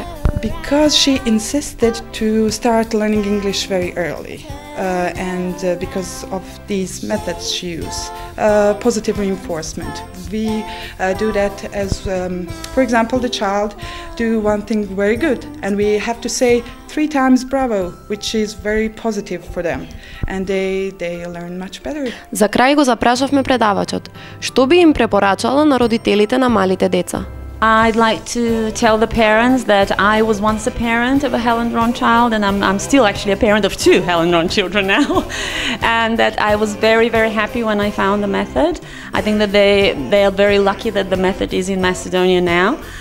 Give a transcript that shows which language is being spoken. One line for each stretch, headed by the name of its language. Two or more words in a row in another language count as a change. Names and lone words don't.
English: Because she insisted to start learning English very early, and because of these methods she used. Positive reinforcement. We do that as, for example, the child do one thing very good, and we have to say 3 times bravo, which is very positive for them, and they learn much better.
Macedonian: За крај го запрашавме предавачот. Што би им препорачала на родителите на малите деца?
English: I'd like to tell the parents that I was once a parent of a Helen Doron child, and I'm still actually a parent of 2 Helen Doron children now, and that I was very, very happy when I found the method. I think that they are very lucky that the method is in Macedonia now.